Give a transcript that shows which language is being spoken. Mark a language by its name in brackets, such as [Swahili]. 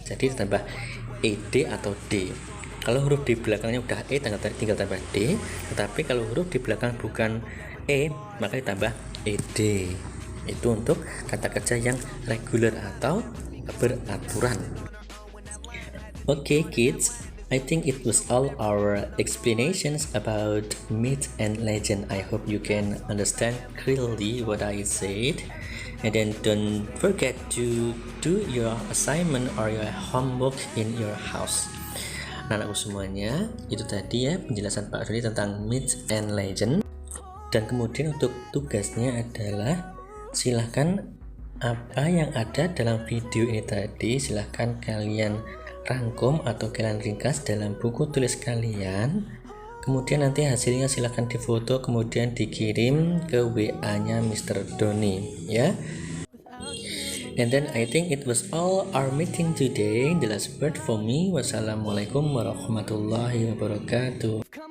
[Indonesian] Jadi ditambah ed atau d. Kalau huruf di belakangnya udah e tinggal tambah d, tetapi kalau huruf di belakang bukan e maka ditambah ed. Itu untuk kata kerja yang reguler atau beraturan. [English] Okay kids, I think it was all our explanations about myth and legend. I hope you can understand clearly what I said. And then don't forget to do your assignment or your homework in your house. [Indonesian] Anak-anakku semuanya, itu tadi ya penjelasan Pak Doni tentang myth and legend. Dan kemudian untuk tugasnya adalah silahkan apa yang ada dalam video ini tadi silahkan kalian rangkum atau kalian ringkas dalam buku tulis kalian. Kemudian nanti hasilnya silahkan difoto kemudian dikirim ke WA-nya Mr. Doni ya. [English] And then I think it was all our meeting today. The last word for me. [Arabic] Wassalamualaikum warahmatullahi wabarakatuh.